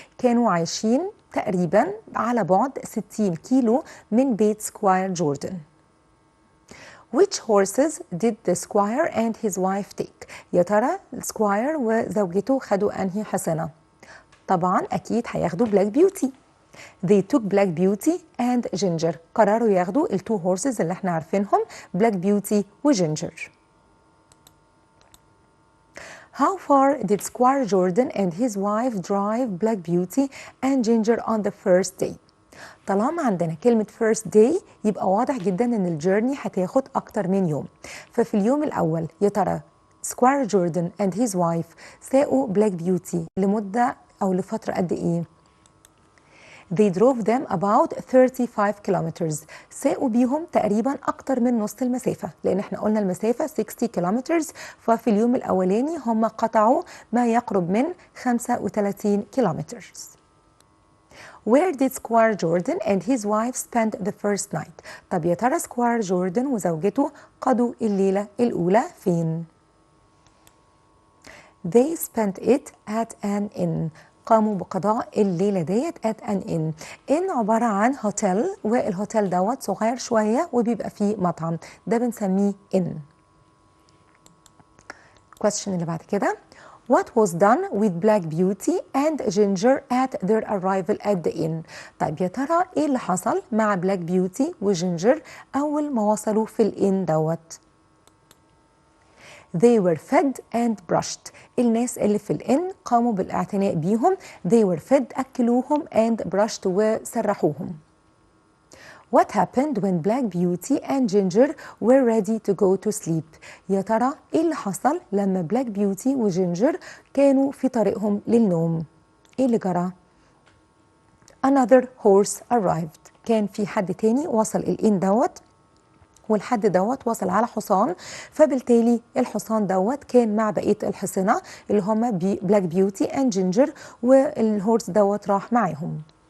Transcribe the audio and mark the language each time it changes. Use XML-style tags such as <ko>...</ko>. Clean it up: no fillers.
<ar>كانوا عايشين تقريبا على بعد 60 كيلو من بيت سكوير جوردن.</ar> <en>Which horses did the squire and his wife take؟</en> <ar>يا ترى السكواير وزوجته خدوا أنهي حصنة؟ طبعا أكيد هياخدوا بلاك بيوتي.</ar> <en>They took Black Beauty and Ginger.</en> <ar>قرروا ياخدوا التو هورسز اللي احنا عارفينهم بلاك بيوتي وجينجر.</ar> <en>How far did Squire Jordan and his wife drive Black Beauty and Ginger on the first day؟</en> <ar>طالما عندنا كلمة</ar> <en>first day</en> <ar>يبقى واضح جدا ان الجيرني هتاخد اكتر من يوم. ففي اليوم الاول يا ترى Squire Jordan and his wife ساقوا Black Beauty لمدة او لفترة قد ايه؟</ar> <en>They drove them about 35 kilometers.</en> <ar>ساقوا بيهم تقريبا أكتر من نص المسافة، لأن احنا قلنا المسافة 60 kilometers، ففي اليوم الأولاني هم قطعوا ما يقرب من 35 kilometers.</ar> <en>Where did Squire Jordan and his wife spend the first night؟</en> <ar>طب يا ترى سكوير جوردن وزوجته قضوا الليلة الأولى فين؟</ar> <en>They spent it at an inn.</en> <ar>قاموا بقضاء الليلة ديت</ar> <en>at an inn.</en> <ar>inn عبارة عن هوتيل، والهوتيل دوت صغير شوية وبيبقى فيه مطعم، ده بنسميه inn. question اللي بعد كده.</ar> <en>What was done with Black Beauty and Ginger at their arrival at the inn؟</en> <ar>طيب يا ترى ايه اللي حصل مع بلاك بيوتي وجينجر أول ما وصلوا في الإن دوت؟</ar> <en>They were fed and brushed.</en> <ar>الناس اللي في الإن قاموا بالاعتناء بيهم.</ar> <en>They were fed أكلوهم and brushed وسرحوهم. What happened when Black Beauty and Ginger were ready to go to sleep؟</en> <ar>يا ترى إيه اللي حصل لما بلاك بيوتي وجينجر كانوا في طريقهم للنوم؟ إيه اللي جرى؟</ar> <en>Another horse arrived.</en> <ar>كان في حد تاني وصل الإن دوت، والحد دوت وصل على حصان، فبالتالي الحصان دوت كان مع بقية الحصنة اللي هم بلاك بيوتي اند جينجر، والهورس دوت راح معاهم.</ar>